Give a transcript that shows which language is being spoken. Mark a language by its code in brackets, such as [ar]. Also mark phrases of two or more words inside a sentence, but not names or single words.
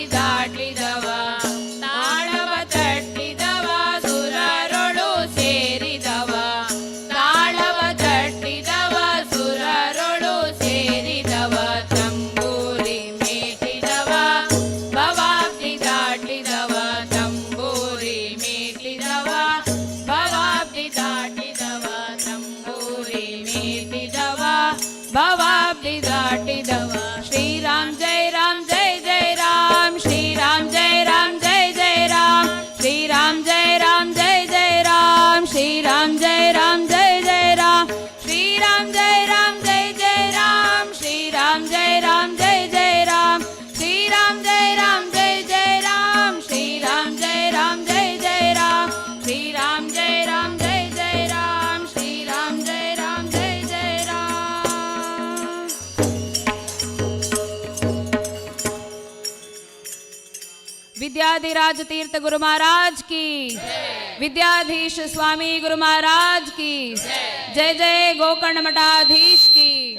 [kn] ದಾಟಿದವ ತಾಳವ ತಟ್ಟಿದವ ಸುರರೊಳು ಸೇರಿದವ ತಾಳವ ತಟ್ಟಿದವ ಸುರರೊಳು ಸೇರಿದವ ತಂಬೂರಿ ಮೀಟಿದವ ಭವಾಬ್ದಿ ದಾಟಿದವ ತಂಬೂರಿ ಮೀಟಿದವ ಭವಾಬ್ದಿ ದಾಟಿದವ ತಂಬೂರಿ ಮೀಟಿದವ ಭವಾಬ್ದಿ ದಾಟಿದವ ಶ್ರೀರಾಮ್ ಜೈ ರಾಮ್ ಜೈ ಜೈ ರಾಮ್ ಶ್ರೀರಾಮ್ ಜೈ ರಾಮ್ ಜೈ ಜೈ ರಾಮ್ ಶ್ರೀರಾಮ್ ಜೈ ರಾಮ್ ಜೈ ಜೈ ರಾಮ್ ಶ್ರೀರಾಮ್ ಜೈ ರಾಮ್ ಜೈ ಜೈ ರಾಮ್ ಶ್ರೀರಾಮ್ ಜೈ ರಾಮ್ ಜೈ ಜೈ ರಾಮ್ ಶ್ರೀರಾಮ್ ಜೈ ರಾಮ್ ಜೈ ಜೈ ರಾಮ್ ಶ್ರೀರಾಮ್ ಜೈ ರಾಮ್ ಜೈ ಜೈ ರಾಮ್ ಶ್ರೀರಾಮ್ ಜೈ ರಾಮ್ ಜೈ ಜೈ ರಾಮ್ ಶ್ರೀರಾಮ್ ಜೈ ರಾಮ್ ಜೈ ಜೈ ರಾಮ್ ಶ್ರೀರಾಮ್ ಜೈ ರಾಮ್ ಜೈ ಜೈ ರಾಮ್ [hi] विद्याधिराज तीर्थ गुरु महाराज की विद्याधीश स्वामी गुरु महाराज की जय जय गोकर्ण मठाधीश की